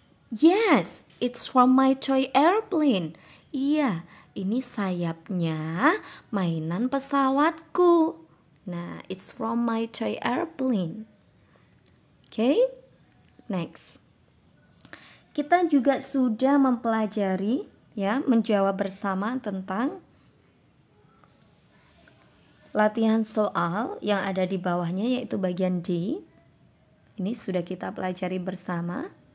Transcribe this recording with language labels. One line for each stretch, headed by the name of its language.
English: Yes, it's from my toy airplane.
Indonesian: Iya, ini sayapnya mainan pesawatku.
English: Nah, it's from my toy airplane. Next.
Indonesian: Kita juga sudah mempelajari, ya, menjawab bersama tentang latihan soal yang ada di bawahnya, yaitu bagian D. Ini sudah kita pelajari bersama.